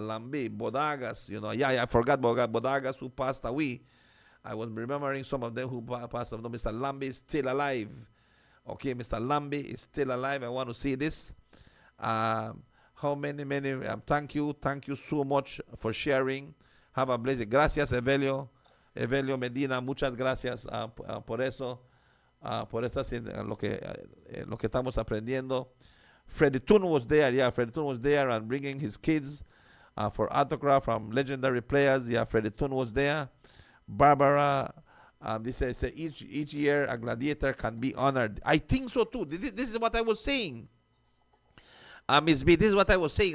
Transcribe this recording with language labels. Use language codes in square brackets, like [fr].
[en] Lambe, Bodagas, you know, I forgot Bodagas who passed away. I was remembering some of them who passed away. No, Mr. Lambe is still alive. Okay, Mr. Lambe is still alive. I want to say this. How many, thank you so much for sharing. Have a blessed. [es] Gracias, Evelio Medina, muchas gracias por eso, por estas, lo que estamos aprendiendo. [en] Freddie Toon was there, Freddie Toon was there and bringing his kids for autograph from legendary players. Freddie Toon was there. Barbara, this says each year a gladiator can be honored. I think so too. This is what I was saying. Miss B, this is what I was saying.